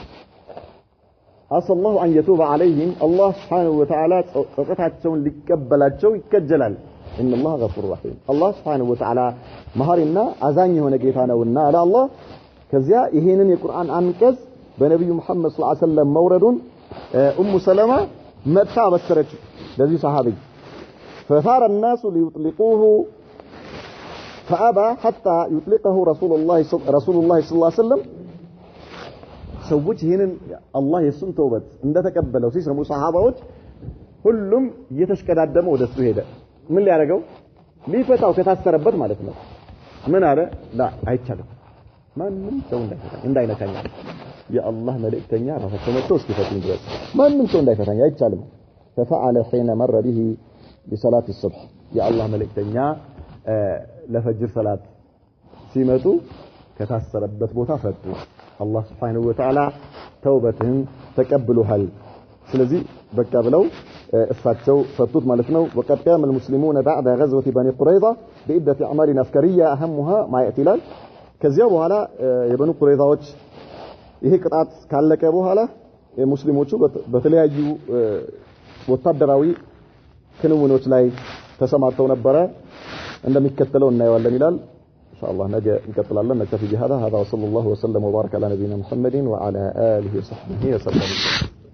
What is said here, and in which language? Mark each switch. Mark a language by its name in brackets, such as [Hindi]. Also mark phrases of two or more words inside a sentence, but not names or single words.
[Amharic] አሰላሁ አን [Arabic] يتوب عليهم الله سبحانه وتعالى [Amharic] ጸጸታቸውን ሊቀበላቸው ይከጀላል [Arabic] ان الله غفور رحيم الله سبحانه وتعالى [Amharic] መሐሪና አዛኝ የሆነ ጌታ ነውና አለ አላህ ከዚያ ይሄንን የቁርአን አንቀጽ በነብዩ መሐመድ [Arabic] صلى الله عليه وسلم [Amharic] መውረዱን ኡሙ ሰለማ መጣ በሰረች ለዚህ ሰሃቢ [Arabic] فثار الناس ليطلقوه فابى حتى يطلقه رسول الله صلى الله عليه وسلم [Amharic] ሰዎች ይሄንን አላህ የሱን ተውበት እንደተቀበለው ሲሰሙ ሰሃባዎች ሁሉም እየተሽቀዳደመ ወደሱ ሄደ ምን ሊያደርገው ሊፈታው ከታሰረበት ማለት ነው ምን አለ ላ አይቻልም ማንንም ሰው እንዳይነካኝ የአላህ መልእክተኛ ራሳቸው መጥተው እስኪፈቱኝ ድረስ ማንንም ሰው እንዳይፈታኝ አይቻልም [Arabic] ففعل حين مر به بصلاه الصبح يا الله [Amharic] መልእክተኛ ለፈጅር ሰላት ሲመጡ ከታሰረበት ቦታ ፈቱ አላህ [Arabic] سبحانه وتعالى [Amharic] ተውበትን ተቀብሏል ስለዚህ በቃ ብለው እሳቸው ፈቱት ማለት ነው [Arabic] وقد قام المسلمون بعد غزوه بني قريظه بعده اعمال عسكريه اهمها ما ياتي [Amharic] ከዚያ በኋላ የበኑ ቁረይዛዎች ይሄ ቅጣት ካለቀ በኋላ ሙስሊሞቹ በተለያዩ ወታደራዊ ክንውኖች ላይ ተሰማርተው ነበረ እንደሚከተለው እናየዋለን ይላል ኢንሻአላህ ነገ እንቀጥላለን [Arabic] نكتفي بهذا وصلى الله وسلم وبارك على نبينا محمد وعلى اله وصحبه وسلم